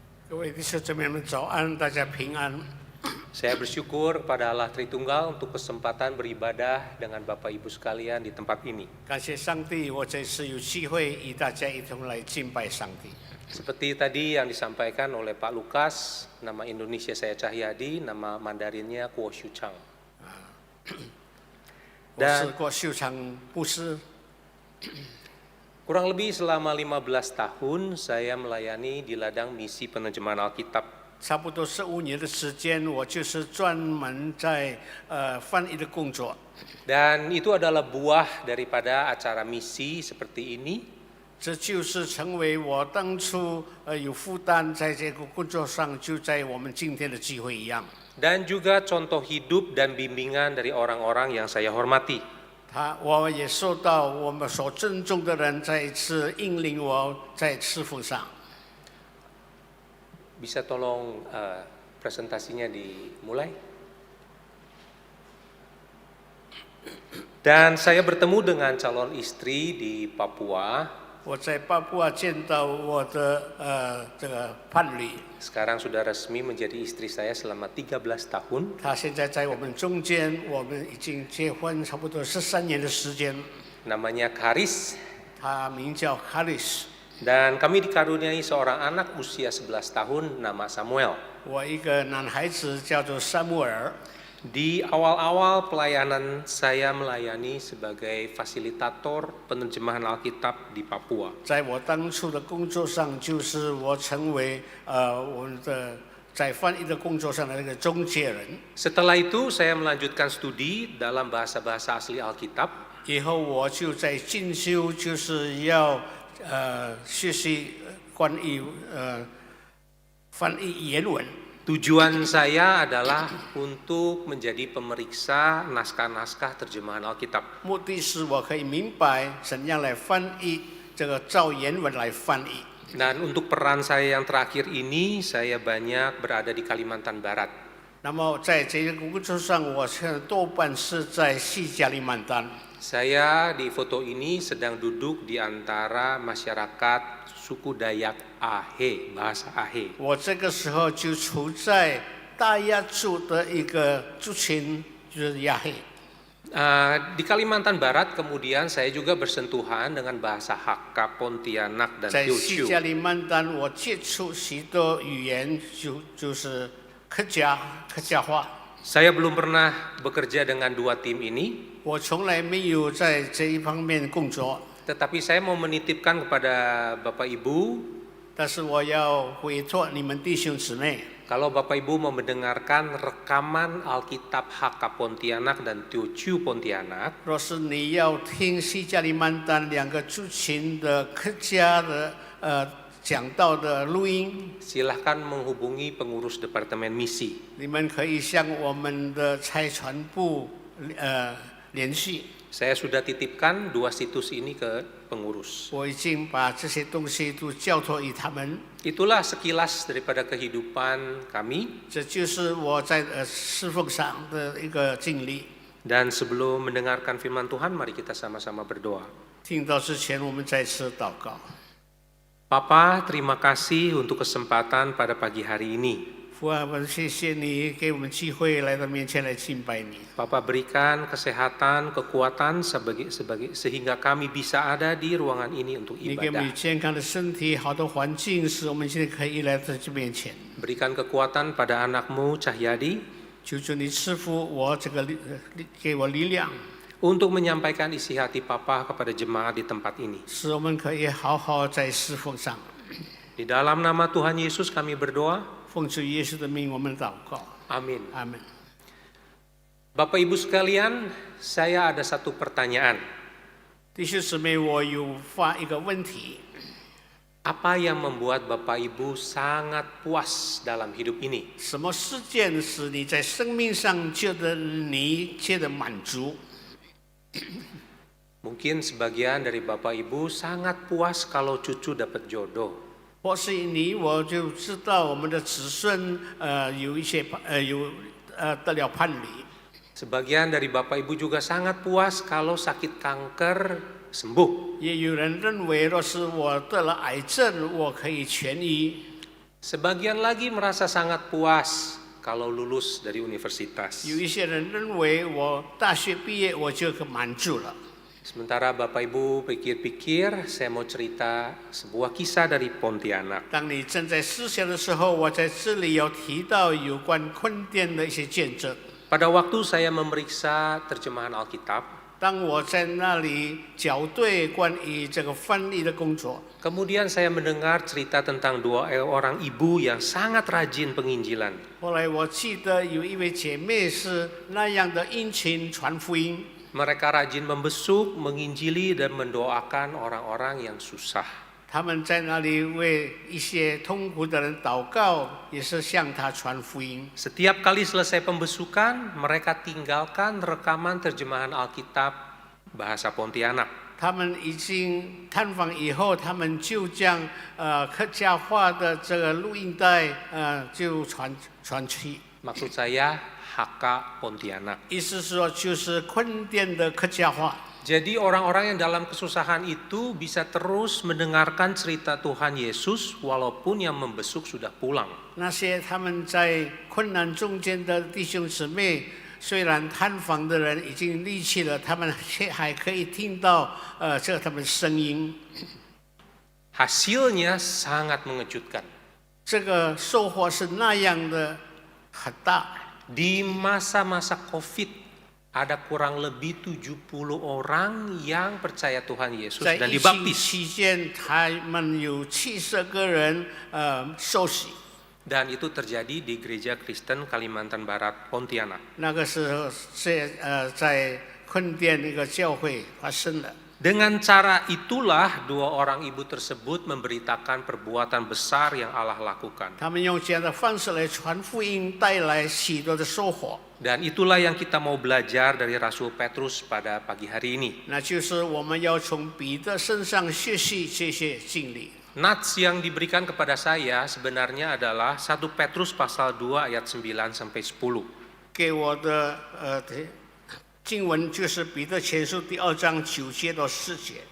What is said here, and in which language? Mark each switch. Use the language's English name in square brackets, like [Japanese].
[Chinese] 各位弟兄姊妹们早安，大家平安。 [Indonesian] Saya bersyukur kepada Allah Tritunggal untuk kesempatan beribadah dengan Bapak Ibu sekalian di tempat ini. [Chinese] 感谢上帝，我这次有机会与大家一同来敬拜上帝。 [Indonesian] Seperti tadi yang disampaikan oleh Pak Lukas, nama Indonesia saya Cahyadi, nama Mandarinnya Kuo Shu Chang. [Chinese] 我是郭秀长牧师， [Indonesian] Kurang lebih selama 15 tahun saya melayani di ladang misi penerjemahan Alkitab. [Chinese] 差不多15年的时间，我就是专门在翻译的工作。 [Indonesian] Dan itu adalah buah daripada acara misi seperti ini. [Chinese] 这就是成为我当初有负担在这个工作上，就在我们今天的机会一样。 [Indonesian] Dan juga contoh hidup dan bimbingan dari orang-orang yang saya hormati. [Chinese] 我也受到我们所尊重的人再一次引领我在侍奉上。 [Indonesian] Bisa tolong presentasinya dimulai? Dan saya bertemu dengan calon istri di Papua. [Chinese] 我在巴布亚见到我的这个伴侣， [Indonesian] Sekarang sudah resmi menjadi istri saya selama 13 tahun. [Chinese] 他现在在我们中间，我们已经结婚差不多13年的时间。 [Indonesian] Namanya Karis. [Chinese] 他名叫 Haris， [Indonesian] Dan kami dikaruniai seorang anak usia 11 tahun nama Samuel. [Chinese] 我一个男孩子叫做萨穆尔。 [Indonesian] Di awal-awal pelayanan saya melayani sebagai fasilitator penerjemahan Alkitab di Papua. [Chinese] 在我当初的工作上，就是我成为我们的在翻译的工作上的那个中介人。 [Indonesian] Setelah itu saya melanjutkan studi dalam bahasa-bahasa asli Alkitab. [Chinese] 以后我就在进修，就是要学习关于翻译原文。 [Indonesian] Tujuan saya adalah untuk menjadi pemeriksa naskah-naskah terjemahan Alkitab. [Chinese] 目的是我可以明白怎样来翻译这个照原文来翻译。 [Indonesian] Dan untuk peran saya yang terakhir ini, saya banyak berada di Kalimantan Barat. [Chinese] 那么在这个工作上，我现在多半是在西加里曼丹。 [Indonesian] Saya di foto ini sedang duduk di antara masyarakat suku Dayak Ahe, bahasa Ahe. [Chinese] 我这个时候就处在大亚族的一个族群，就是亚黑。 [Indonesian] Di Kalimantan Barat kemudian saya juga bersentuhan dengan bahasa Hakka, Pontianak, dan [Chinese] 在西加里曼丹，我接触许多语言，就是客家话。 [Indonesian] Saya belum pernah bekerja dengan dua tim ini, [Chinese] 我从来没有在这一方面工作， [Indonesian] tetapi saya mau menitipkan kepada Bapak Ibu, [Chinese] 但是我要委托你们弟兄姊妹， [Indonesian] kalau Bapak Ibu mau mendengarkan rekaman Alkitab Hakka Pontianak dan Teochew Pontianak, [Chinese] 若是你要听西加里曼丹两个族群的客家的讲道的录音， [Indonesian] silahkan menghubungi pengurus Departemen Misi. [Chinese] 你们可以向我们的差传部联系。 [Indonesian] Saya sudah titipkan dua situs ini ke pengurus. [Chinese] 我已经把这些东西都交托于他们。 [Indonesian] Itulah sekilas daripada kehidupan kami. [Chinese] 这就是我在侍奉上的一个经历。 [Indonesian] Dan sebelum mendengarkan firman Tuhan, mari kita sama-sama berdoa. [Chinese] 听到之前，我们再次祷告。 [Indonesian] Papa, terima kasih untuk kesempatan pada pagi hari ini. [Chinese] 父啊，我谢谢你给我们机会来到面前来敬拜你。 [Indonesian] Bapa berikan kesehatan, kekuatan sehingga kami bisa ada di ruangan ini untuk [Chinese] 你给我们 [Indonesian] ibadah. [Chinese] 健康的身体、好的环境，使我们现在可以来到这面前。 [Indonesian] Berikan kekuatan pada anakmu Cahyadi [Chinese] 求主你赐福我这个给我力量， [Indonesian] untuk menyampaikan isi hati Papa kepada jemaat di tempat ini. [Chinese] 使我们可以好好在侍奉上。 [Indonesian] Di dalam nama Tuhan Yesus kami berdoa. [Chinese] 奉主耶稣的名，我们祷告。 [Indonesian] Amin. [Chinese] 阿门。 [Indonesian] Bapak Ibu sekalian, saya ada satu pertanyaan. [Chinese] 弟兄姊妹，我有发一个问题： [Indonesian] Apa yang membuat Bapak Ibu sangat puas dalam hidup ini? [Chinese] 什么事件使你在生命上觉得满足？ [Indonesian] Mungkin sebagian dari Bapak Ibu sangat puas kalau cucu dapat jodoh. [Chinese] 或是你我就知道我们的子孙有一些得了伴侣。 [Indonesian] Sebagian dari Bapak Ibu juga sangat puas kalau sakit kanker sembuh. [Chinese] 也有人认为，若是我得了癌症，我可以痊愈。 [Indonesian] Sebagian lagi merasa sangat puas kalau lulus dari universitas. [Chinese] 有一些人认为，我大学毕业我就满足了。 [Indonesian] Sementara Bapak Ibu pikir-pikir, saya mau cerita sebuah kisah dari Pontianak. [Chinese] 当你正在思想的时候，我在这里有提到有关坤甸的一些见证。 [Indonesian] Pada waktu saya memeriksa terjemahan Alkitab, [Chinese] 当我在那里校对关于这个翻译的工作， [Indonesian] kemudian saya mendengar cerita tentang dua orang ibu yang sangat rajin penginjilan. [Chinese] 后来我记得有一位姐妹是那样的殷勤传福音。 [Indonesian] Mereka rajin membesuk, menginjili, dan mendoakan orang-orang yang susah. [Chinese] 他们在那里为一些痛苦的人祷告，也是向他传福音。 [Indonesian] Setiap kali selesai pembesukan, mereka tinggalkan rekaman terjemahan Alkitab bahasa Pontianak. [Chinese] 他们已经探访以后，他们就将客家话的这个录音带就传去。 [Indonesian] Maksud saya HK Pontianak. [Chinese] 意思是说，就是坤甸的客家话。 [Indonesian] Jadi orang-orang yang dalam kesusahan itu bisa terus mendengarkan cerita Tuhan Yesus walaupun yang membesuk sudah pulang. [Chinese] 那些他们在困难中间的弟兄姊妹，虽然探访的人已经离去了，他们还可以听到这他们的声音。 [Indonesian] Hasilnya sangat mengejutkan. [Chinese] 这个收获是那样的很大。 [Indonesian] Di masa-masa COVID, ada kurang lebih 70 orang yang percaya Tuhan Yesus [Chinese] 在 [Indonesian] dan [Chinese] 疫情 [Indonesian] dibaptis. [Chinese] 期间，他们有70个人受洗。 [Indonesian] Dan itu terjadi di Gereja Kristen Kalimantan Barat, Pontianak. [Chinese] 那个时候在坤甸那个教会发生了。 [Indonesian] Dengan cara itulah dua orang ibu tersebut memberitakan perbuatan besar yang Allah lakukan. [Chinese] 他们用这样的方式来传福音，带来许多的收获。 [Indonesian] Dan itulah yang kita mau belajar dari Rasul Petrus pada pagi hari ini. [Chinese] 那就是我们要从彼得身上学习这些经历。 [Indonesian] Nats yang diberikan kepada saya sebenarnya adalah 1 Petrus pasal 2 ayat 9 sampai 10. [Chinese] 给我的经文就是彼得前书第2章9节到10节。